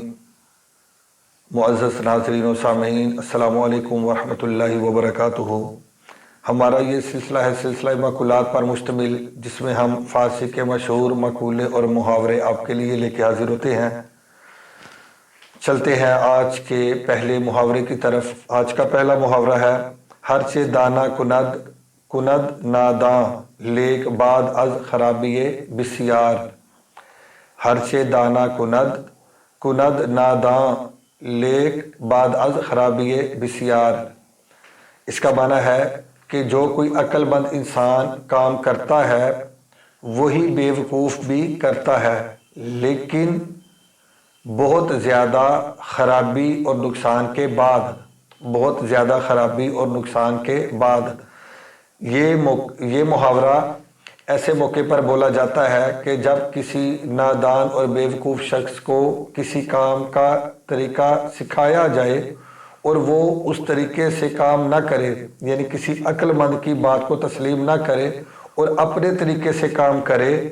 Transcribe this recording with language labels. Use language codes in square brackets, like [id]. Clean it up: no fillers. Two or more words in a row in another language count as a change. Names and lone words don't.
[ur] معزز ناظرین و سامعین، [ar] السلام علیکم ورحمۃ اللہ وبرکاتہ۔ [ur] ہمارا یہ سلسلہ ہے سلسلہ مقولات پر مشتمل، جس میں ہم فارسی کے مشہور مقولے اور محاورے آپ کے لیے لے کے حاضر ہوتے ہیں۔ چلتے ہیں آج کے پہلے محاورے کی طرف۔ آج کا پہلا محاورہ ہے: [fa] ہرچہ دانا کند ناداں لیک بعد از خرابی بسیار۔ ہرچہ دانا کند ناداں لیک بعد از خرابی بسیار۔ [ur] اس کا معنی ہے کہ جو کوئی عقل مند انسان کام کرتا ہے وہی بیوقوف بھی کرتا ہے، لیکن بہت زیادہ خرابی اور نقصان کے بعد یہ محاورہ ایسے موقع پر بولا جاتا ہے کہ جب کسی نادان اور بیوقوف شخص کو کسی کام کا طریقہ سکھایا جائے اور وہ اس طریقے سے کام نہ کرے، یعنی کسی عقل مند کی بات کو تسلیم نہ کرے اور اپنے طریقے سے کام کرے،